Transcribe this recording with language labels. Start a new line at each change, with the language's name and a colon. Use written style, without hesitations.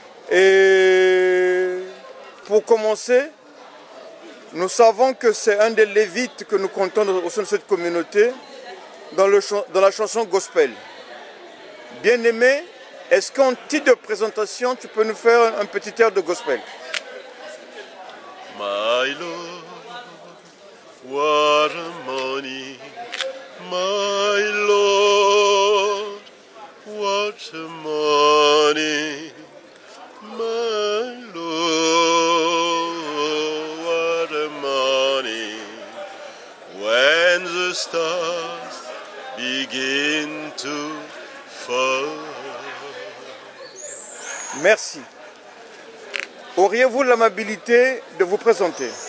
French: Et pour commencer, nous savons que c'est un des lévites que nous comptons au sein de cette communauté dans la chanson gospel. Bien-aimé, est-ce qu'en titre de présentation, tu peux nous faire un petit air de gospel?
English: My Lord, what a morning, my Lord, what a morning, my Lord, what a morning, when the stars begin to fall.
French: Merci. Auriez-vous l'amabilité de vous présenter?